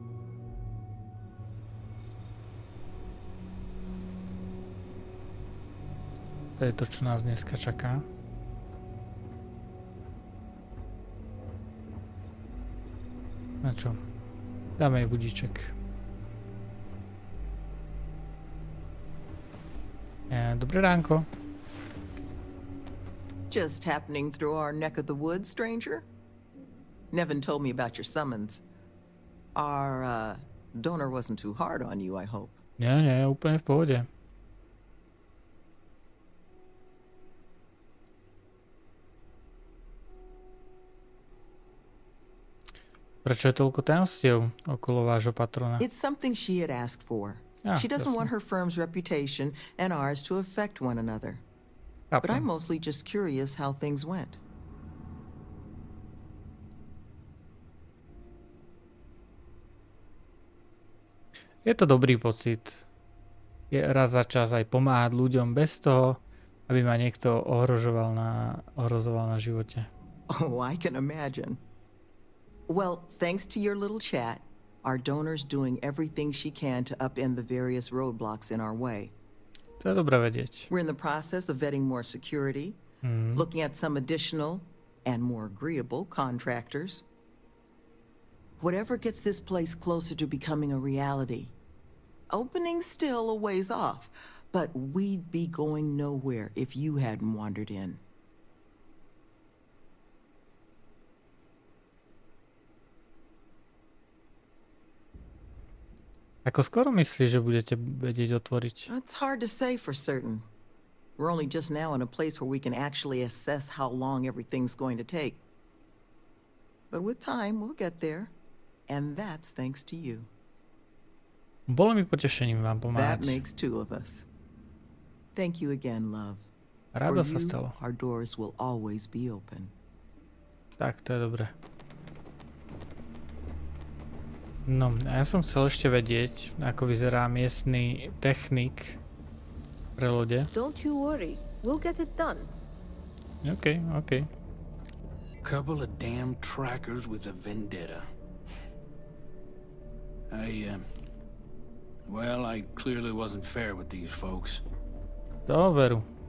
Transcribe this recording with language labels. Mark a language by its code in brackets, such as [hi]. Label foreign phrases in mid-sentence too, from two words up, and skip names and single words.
[sk] To je to, čo nás dneska čaká. Na čo? Dáme jej budíček. Dobré ránko. [en] Just happening through our neck of the woods, stranger? Nevin told me about your summons. Our donor wasn't too hard on you, I hope. [sk] Nie, úplne v pohode. Prečo je toľko tajomstiev okolo vášho patrona? [en] It's something she had asked for. She doesn't want her firm's reputation and ours to affect one another. But I'm mostly just curious how things went. [sk] Je to dobrý pocit. Je raz za čas aj pomáhať ľuďom bez toho, aby ma niekto ohrozoval na živote. [en] Oh, I can imagine. Well, thanks to your little chat, our donor's doing everything she can to upend the various roadblocks in our way. [sk] To je dobré vedieť. [en] We're in the process of vetting more security, looking at some additional and more agreeable contractors. Whatever gets this place closer to becoming a reality. Opening's still a ways off, but we'd be going nowhere if you hadn't wandered in. [sk] Ako skoro myslíš, že budete vedieť otvoriť? [en] It's hard to say for certain. We're only just now in a place where we can actually assess how long everything's going to take. But with time, we'll get there. And that's thanks to you. [sk] Bolo mi potešením vám [en] That [sk] pomáhať. [en] makes two of us. Thank you again, love. [sk] Rado [en] For [sk] sa [en] you, [sk] stalo. [en] our doors will always be open. [sk] Tak, to je dobré. No, a ja som chcel ešte vedieť, ako vyzerá miestny technik pre lode. [en] Don't you worry. We'll get it done. OK. Couple of damn trackers with a vendetta. Well, I clearly wasn't fair with these folks. [sk] To veru.